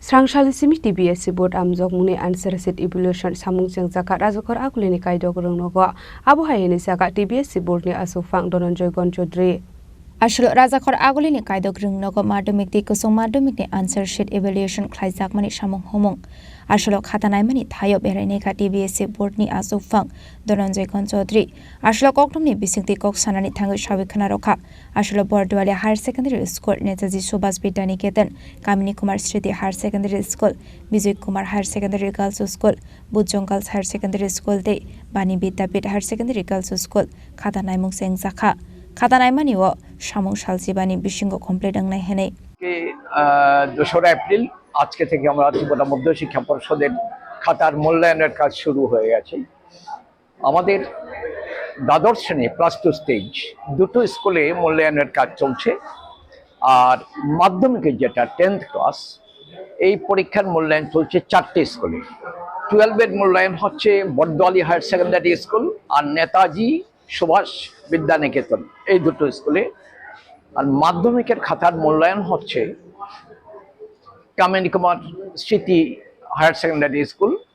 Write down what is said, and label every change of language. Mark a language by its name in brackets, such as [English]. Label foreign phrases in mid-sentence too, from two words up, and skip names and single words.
[Kok Borok] Srangsalisimi TBSC board amjok muni [English] answer set evaluation [Kok Borok] samung jaka rajakor akulini kaidok rongnogo abo hayeni saka TBSC board ni asufang Dhananjay Chaudhary Ashlo Rajakor Agulini Kaidok Rungnogo Madumik di Kusung Madumik ni [English] answer sheet evaluation [Kok Borok] Klaizak Mani Shamung Homong Ashlo Khatanai Mani Thayo Bereneka TBSC board ni asufang Dhananjay Chaudhary Ashlo Koktum ni Bisingti Kok Sanani Thangu Shawikhana Rokha Ashlo Bordwali Higher Secondary School Netaji Subhas Vidyaniketan Kamini Kumar Sriti Higher Secondary School Bijoy Kumar Higher Secondary Girls School Bujong Girls Higher Secondary School de Bani Vidyapit Higher Secondary Girls School Khatanai Mungseng Zakha Khatanai Mani wo Shamung Shalsibani Bishingo Complete ang Nahene [Bangla] 2 এপ্রিল আজকে থেকে আমরা ত্রিপুরা মধ্য শিক্ষা পরিষদের খাতার মূল্যায়নের কাজ শুরু হয়ে গেছে আমাদের দ্বাদশ শ্রেণী [English] plus 2 stage [Bangla] দুটো স্কুলে মূল্যায়নের কাজ চলছে আর মাধ্যমিকের যেটা [English] 10th class [Bangla] এই পরীক্ষার মূল্যায়ন চলছে 4টে স্কুলে 12 এর মূল্যায়ন হচ্ছে বড়দোয়ালি হায়ার সেকেন্ডারি স্কুল আর নেতাজি সুভাষ বিদ্যানিকেতন এই দুটো স্কুলে আর মাধ্যমিকের খাতার মূল্যায়ন হচ্ছে কামিনী কুমার স্মৃতি হায়ার সেকেন্ডারি স্কুল